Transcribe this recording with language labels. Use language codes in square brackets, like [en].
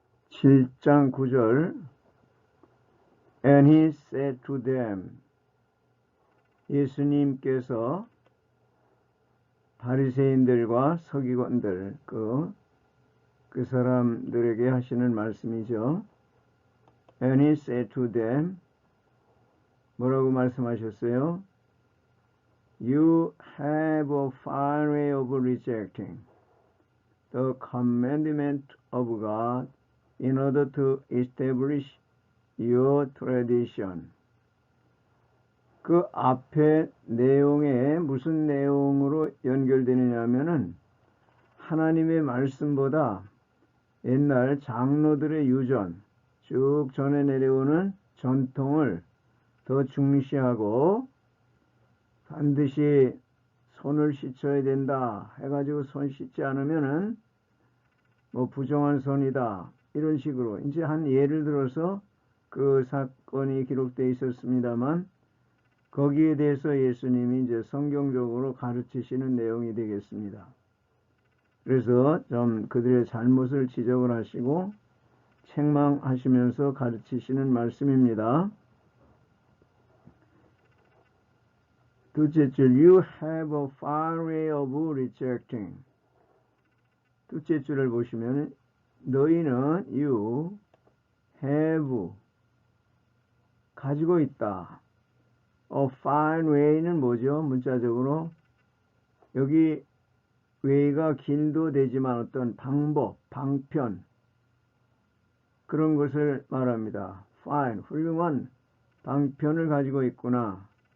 [ko] 7장 9절 [en] And he said to them [ko] 예수님께서 바리새인들과 서기관들 그 사람들에게 하시는 말씀이죠. [en] And he said to them [ko] 뭐라고 말씀하셨어요? [en] You have a fine way of rejecting the commandment of God in order to establish your tradition. [ko] 그 앞에 내용에 무슨 내용으로 연결되느냐 하면은 하나님의 말씀보다 옛날 장로들의 유전, 쭉 전해 내려오는 전통을 더 중시하고 반드시 손을 씻어야 된다 해가지고 손 씻지 않으면은 뭐 부정한 손이다 이런 식으로 이제 한 예를 들어서 그 사건이 기록되어 있었습니다만 거기에 대해서 예수님이 이제 성경적으로 가르치시는 내용이 되겠습니다. 그래서 좀 그들의 잘못을 지적을 하시고 책망하시면서 가르치시는 말씀입니다. 둘째 줄 [en] You have a fine way of rejecting. [ko] 둘째 줄을 보시면 너희는 [en] You have [ko] 가지고 있다. [en] A fine way는 [ko] 뭐죠? 문자적으로 여기 way가 길도 되지만 어떤 방법, 방편 그런 것을 말합니다. fine, 훌륭한 방편을 가지고 있구나.